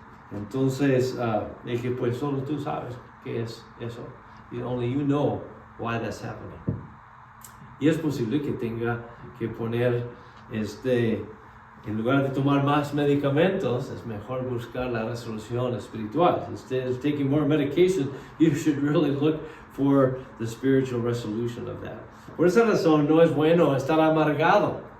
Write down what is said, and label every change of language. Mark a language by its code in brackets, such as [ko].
[es] Entonces, es que pues solo tú sabes qué es eso. [en] Only you know why that's happening. [es] Y es posible que tenga que poner en lugar de tomar más medicamentos, es mejor buscar la resolución espiritual. [en] Instead of taking more medication, you should really look for the spiritual resolution of that. [es] Por esa razón, no es bueno estar amargado.